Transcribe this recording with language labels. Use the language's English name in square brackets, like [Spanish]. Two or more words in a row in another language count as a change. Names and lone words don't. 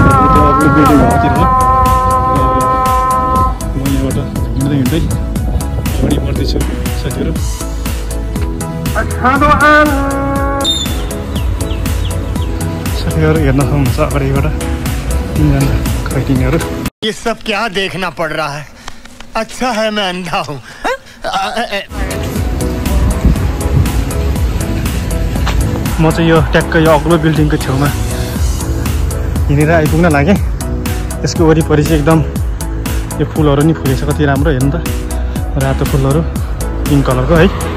[Nepali] त्यो अग्लो बिल्डिङहरूतिर हो। म यहाँबाट हिँड्दै हिँड्दै अगाडि बढ्दैछु साथीहरू। साथीहरू हेर्न सक्नुहुन्छ अगाडिबाट तीनजना खैरिनीहरू। [Hindi] ये सब क्या देखना पड़ रहा है? अच्छा है मैं अंधा हूँ। [Nepali] म चाहिँ यो ट्याक्कै यो अग्लो बिल्डिङको छेउमा हिँडेर आइपुग्न लागेँ। यसको वरिपरि चाहिँ एकदम यो फुलहरू नि फुलेछ, कति राम्रो हेर्नु त, रातो फुलहरू पिङ्क कलरको है।